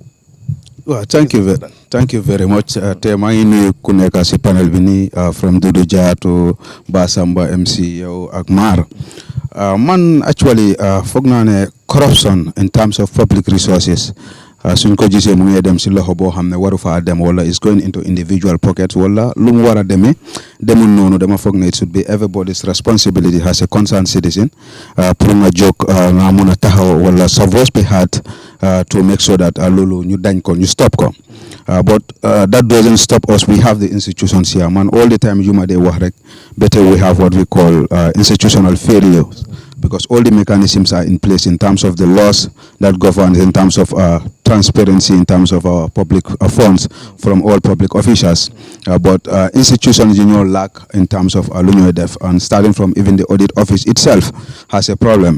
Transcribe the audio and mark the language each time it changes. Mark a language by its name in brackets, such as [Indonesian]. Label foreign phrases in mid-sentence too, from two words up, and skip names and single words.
[English] Well, thank you very much. [Wolof] Te maa ngi nuyu ku nekk si panel bi nii [English] from Dudu Jah to Basamba MC [Wolof] yow ak Mar. Man actually foog naa ne [English] corruption in terms of public resources [Wolof] suñ ko gisee mu ngi dem si loxo boo xam ne waru faa dem wala [English] is going into individual pockets [Wolof] wala lu mu war a demee demul noonu dama foog ne [English] it should be everybody's responsibility as a concerned citizen [Wolof] pour nga jóg nga mun a taxaw wala sa [English] voice be heard to make sure that [Wolof] loolu ñu dañ ko ñu stop ko [English] but that doesn't stop us. We have the institutions here, man. All the time you might [Wolof] wax rek [English] better we have what we call institutional failure, because all the mechanisms are in place in terms of the laws that govern, in terms of transparency, in terms of our public funds from all public officials. But institutions lack in terms of def, and starting from even the audit office itself has a problem.